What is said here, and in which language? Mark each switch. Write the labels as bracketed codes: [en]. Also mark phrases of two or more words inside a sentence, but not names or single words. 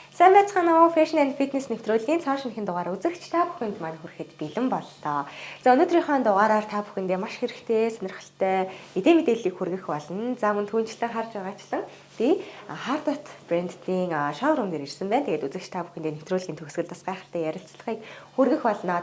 [mn] Сайн байцгаана уу? [en] Fashion and Fitness [mn] нэвтрүүлгийн цааш шинэхэн дугаар үзэгч та бүхэнд маань хүрэхэд бэлэн боллоо. За өнөөдрийнхөө дугаараар та бүхэндээ маш хэрэгтэй, сонирхолтой эдийн мэдээллийг хүргэх болно. За мөн түүнчлэн харж байгаачлан Hardot брэндийн шоурум дээр ирсэн байна. Тэгээд үзэгч та бүхэндээ нэвтрүүлгийн төгсгөл бас гайхалтай ярилцлагыг хүргэх болно.